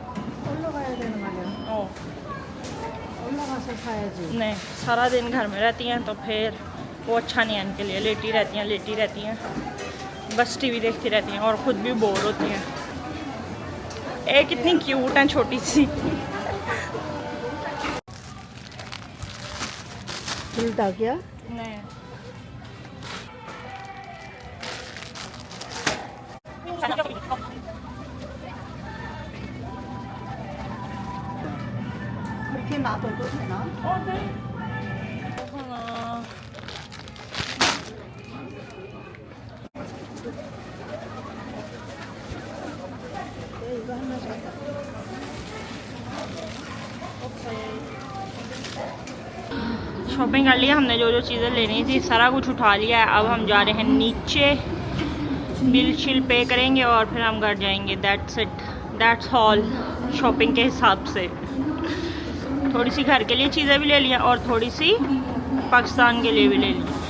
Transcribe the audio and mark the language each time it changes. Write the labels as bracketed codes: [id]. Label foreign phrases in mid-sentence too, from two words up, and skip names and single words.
[hi] नहीं, सारा दिन घर में रहती हैं, तो फिर वो अच्छा नहीं है इनके लिए। लेटी रहती हैं, बस टीवी देखती रहती हैं, और ख़ुद भी बोर होती हैं। एक कितनी क्यूट है, छोटी सी। उल्टा क्या? नहीं, [ko] 그렇게 놔둬도 되나? 네, 이거 하나 줘. [hi] शॉपिंग कर लिया हमने, जो चीज़ें लेनी थी सारा कुछ उठा लिया है। अब हम जा रहे हैं नीचे, बिल शिल पे करेंगे और फिर हम घर जाएंगे। [en] That's it, that's all. [hi] शॉपिंग के हिसाब से थोड़ी सी घर के लिए चीज़ें भी ले लिया, और थोड़ी सी पाकिस्तान के लिए भी ले ली।